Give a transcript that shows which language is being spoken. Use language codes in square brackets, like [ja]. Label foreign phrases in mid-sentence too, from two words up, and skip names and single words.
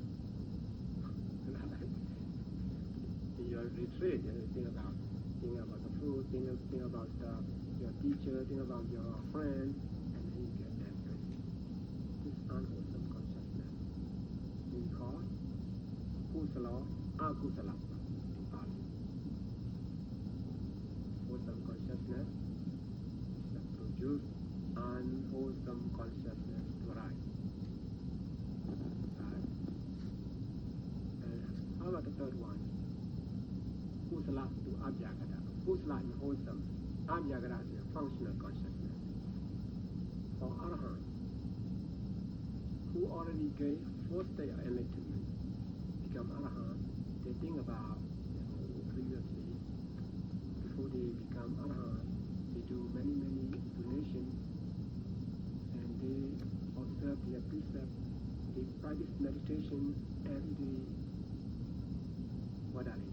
[en] Your retreat, think about the food, think about your teacher, think about your friend, and then you get angry. This unwholesome consciousness we call [pi] kusala, akusala [en] in Pali. Wholesome consciousness that produce unwholesome consciousness to arise. Right? And how about the third one? [pi] Kusala to abhyagata. [en] Kusala is wholesome. Abhyagata is a functional consciousness. For Arahant, who already gave fourth state of enlightenment, become Arahant, they think about previously, before they become Arahant, they do many donations, and they observe their precepts, they practice meditation, and they, what are they?